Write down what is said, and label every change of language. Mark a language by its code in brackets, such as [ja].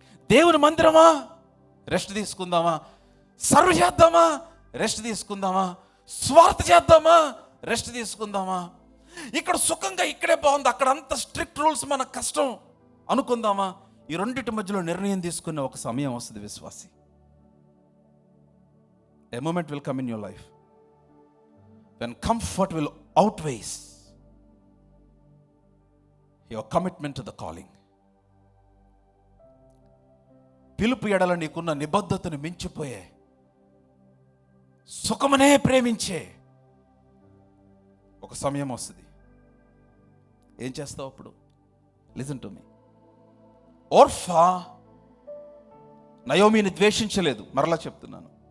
[te] దేవుని మందిరమా, రెస్ట్ తీసుకుందామా, సర్వ్ చేద్దామా, రెస్ట్ తీసుకుందామా, స్వార్థ చేద్దామా, రెస్ట్ తీసుకుందామా, ఇక్కడ సుఖంగా ఇక్కడే బాగుంది, అక్కడ అంత స్ట్రిక్ట్ రూల్స్ మనకు కష్టం అనుకుందామా, ఈ రెండింటి మధ్యలో నిర్ణయం తీసుకునే ఒక సమయం వస్తుంది విశ్వాసి. [en] A moment will come in your life when comfort will outweigh your commitment to the calling. [te] పిలుపు ఎడల నీకున్న నిబద్ధతను మించిపోయే సుఖమనే ప్రేమించే ఒక సమయం వస్తుంది. ఏం చేస్తావు అప్పుడు? [en] Listen to me. [te] ఓర్ఫా నయోమిని ద్వేషించలేదు, మరలా చెప్తున్నాను.